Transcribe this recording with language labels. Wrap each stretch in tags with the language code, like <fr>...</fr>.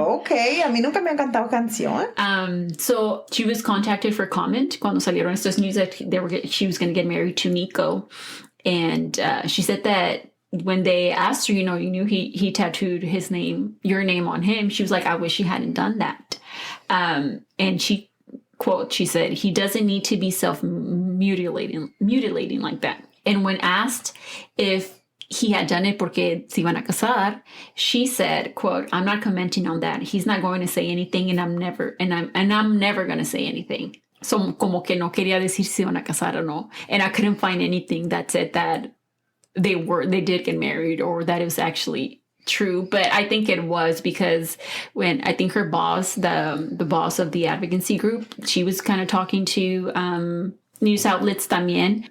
<es>Okay. A mí nunca me han cantado canción.</es> <en>So she was contacted for comment</en> <es>cuando salieron estos</es> <en>news that she was going to get married to Nikko. And she said that when they asked her, you knew he tattooed your name on him. She was like, I wish he hadn't done that. And she, quote, she said, he doesn't need to be self-mutilating like that. And when asked if he had done it</en> <es>porque se iban a casar,</es> <en>she said, quote, I'm not commenting on that. He's not going to say anything, and I'm never going to say anything.</en> <es>So como que no quería decir si iban a casar o no.</es> <en>And I couldn't find anything that said that they did get married or that it was actually true. But I think it was because when I think her boss, the boss of the advocacy group, she was kind of talking to news outlets</en> <es>también.</es>